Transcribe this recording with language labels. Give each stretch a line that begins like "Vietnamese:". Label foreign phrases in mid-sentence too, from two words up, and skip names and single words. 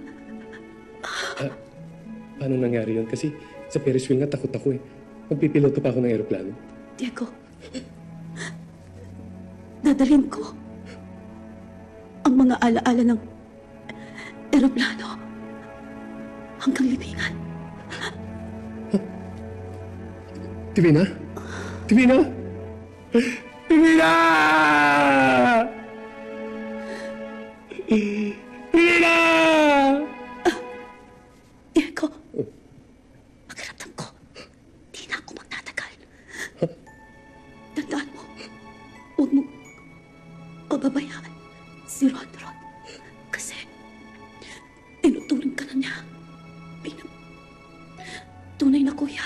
Filipino: Paano nangyari yun? Kasi sa Ferris wheel nga takot ako eh. Magpipiloto pa ako ng aeroplano. Diego, dadalhin ko ang mga alaala ng eroplano hanggang libingan. Divina? Divina? Divina! Divina! Diego, pakiramdam ko, di na ako magtatagal. Tandaan mo, huwag mo pababayaan si Ron. Kasi tinuturing ka na niya bilang tunay na kuya.